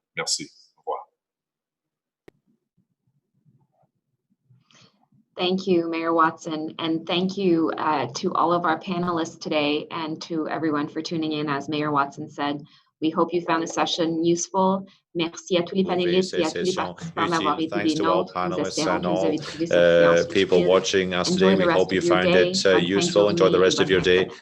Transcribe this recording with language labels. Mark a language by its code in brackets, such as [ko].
[fr] Merci. [en] Thank you, Mayor Watson, and thank you to all of our panelists today and to everyone for tuning in. As Mayor Watson said, we hope you found the session useful. [fr] Merci à tous les panélistes et à tous les participants d'avoir été des nôtres. Nous espérons que vous avez trouvé cette séance [en] people watching us today. We hope you found it useful. Enjoy the rest of your day.